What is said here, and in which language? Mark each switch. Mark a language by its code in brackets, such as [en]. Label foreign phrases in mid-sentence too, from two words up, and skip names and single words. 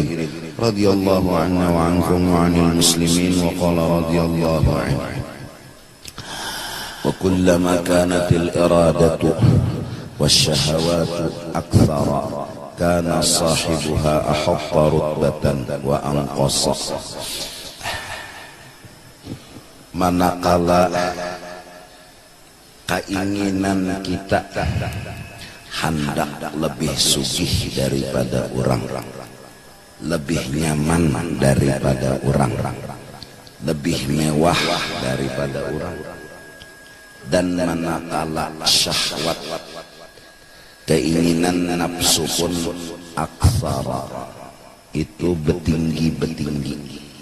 [ar] رضي الله عنا وعنكم وعن المسلمين. وقال رضي الله عنه: وكلما كانت الإرادة والشهوات أكثر كان صاحبها أحط رتبة وأنقص. [bjn] Manakala keinginan kita hendak lebih sugih daripada orang, lebih nyaman daripada orang, lebih mewah daripada orang, dan manakala syahwat, keinginan nafsu pun aksara, itu betinggi-betinggi.